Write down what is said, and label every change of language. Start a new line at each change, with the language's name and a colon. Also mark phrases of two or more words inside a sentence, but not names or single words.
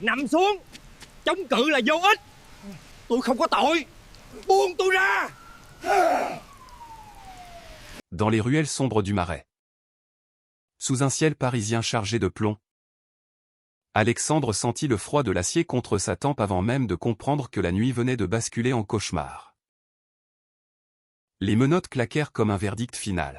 Vietnamese: Nằm xuống. Chống cự là vô ích. Tôi không có tội. Buông tôi ra.
French: Dans les ruelles sombres du Marais. Sous un ciel parisien chargé de plomb, Alexandre sentit le froid de l'acier contre sa tempe avant même de comprendre que la nuit venait de basculer en cauchemar. Les menottes claquèrent comme un verdict final.